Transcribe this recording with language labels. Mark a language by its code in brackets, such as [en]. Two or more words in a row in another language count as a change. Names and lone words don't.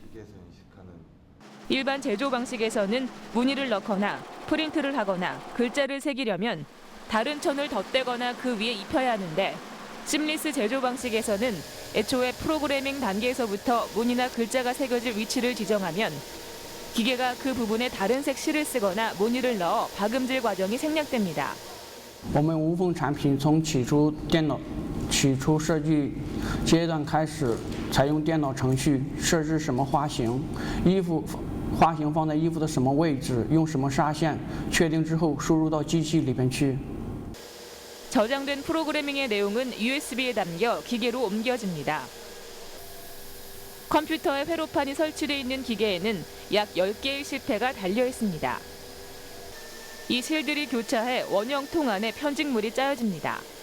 [ko] 일반 제조 방식에서는 무늬를 넣거나 프린트를 하거나 글자를 새기려면 다른 천을 덧대거나 그 위에 입혀야 하는데, 심리스 제조 방식에서는 애초에 프로그래밍 단계에서부터 무늬나 글자가 새겨질 위치를 지정하면 기계가 그 부분에 다른 색 실을 쓰거나 무늬를 넣어 박음질 과정이 생략됩니다. [zh] 我们无缝产品从起初电脑去起初设计阶段开始，采用电脑程序设置什么花型，花型放在衣服的什么位置，用什么纱线，确定之后输入到机器里边去。 [ko] 저장된 프로그래밍의 내용은 USB에 담겨 기계로 옮겨집니다. 컴퓨터에 회로판이 설치되어 있는 기계에는 약 10개의 실패가 달려 있습니다. 이 실들이 교차해 원형통 안에 편직물이 짜여집니다.